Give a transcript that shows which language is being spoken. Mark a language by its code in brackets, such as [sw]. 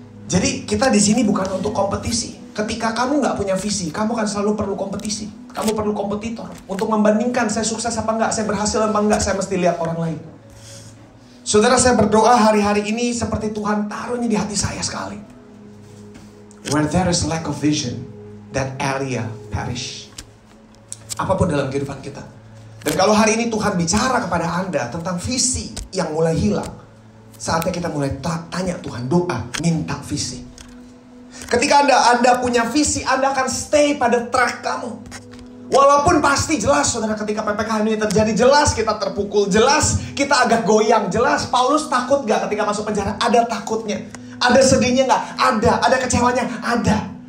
[id] Jadi kita di sini bukan untuk kompetisi. Ketika kamu nggak punya visi, kamu kan selalu perlu kompetisi. Kamu perlu kompetitor untuk membandingkan saya sukses apa enggak, saya berhasil apa enggak, saya mesti lihat orang lain. Saudara, saya berdoa hari-hari ini seperti Tuhan taruhnya di hati saya sekali. [en] Where there is lack of vision, that area perish. [id] Apapun dalam kehidupan kita. Dan kalau hari ini Tuhan bicara kepada Anda tentang visi yang mulai hilang, saatnya kita mulai tanya Tuhan, doa, minta visi. Ketika Anda punya visi, Anda akan stay pada track kamu. Walaupun pasti jelas, saudara, ketika PPKM ini terjadi, jelas kita terpukul, jelas kita agak goyang, jelas Paulus takut gak ketika masuk penjara? Ada takutnya. Ada sedihnya gak? Ada kecewanya? Ada.